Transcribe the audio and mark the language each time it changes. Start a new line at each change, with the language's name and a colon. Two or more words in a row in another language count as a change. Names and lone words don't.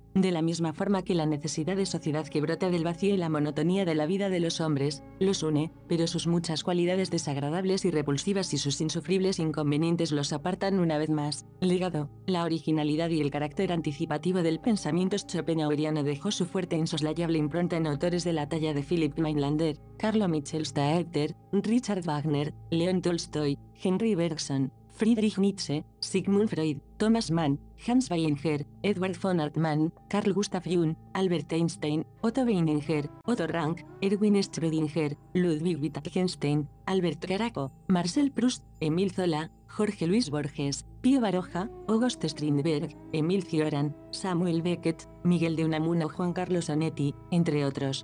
Spanish: De la misma forma que la necesidad de sociedad que brota del vacío y la monotonía de la vida de los hombres, los une, pero sus muchas cualidades desagradables y repulsivas y sus insufribles inconvenientes los apartan una vez más. Legado, la originalidad y el carácter anticipativo del pensamiento schopenhaueriano dejó su fuerte e insoslayable impronta en autores de la talla de Philipp Meinlander, Carlo Michel Staedter, Richard Wagner, León Tolstoy, Henry Bergson, Friedrich Nietzsche, Sigmund Freud, Thomas Mann, Hans Weininger, Edward von Hartmann, Carl Gustav Jung, Albert Einstein, Otto Weininger, Otto Rank, Erwin Schrödinger, Ludwig Wittgenstein, Albert Caraco, Marcel Proust, Emile Zola, Jorge Luis Borges, Pío Baroja, August Strindberg, Emil Cioran, Samuel Beckett, Miguel de Unamuno o Juan Carlos Onetti, entre otros.